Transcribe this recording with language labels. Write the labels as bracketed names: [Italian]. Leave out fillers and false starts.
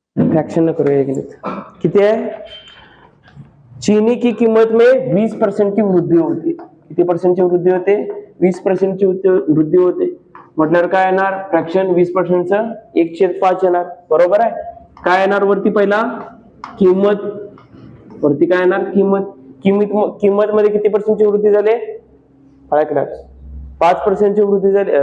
[Marathi] Fraction करूया किती आहे? [Hindi] चीनी की कीमत में 20% की वृद्धि होती. [Marathi] किती पर्सेंटची वृद्धी होते? 20% ची वृद्धी होते. म्हटल्यावर काय येणार? फ्रॅक्शन 20%चं 1/5 येणार. बरोबर आहे. काय येणार वरती? पहिला किंमत. वरती काय येणार? किंमत मध्ये किती पर्सेंटची वृद्धी झाली? 5%ची वृद्धी झाली.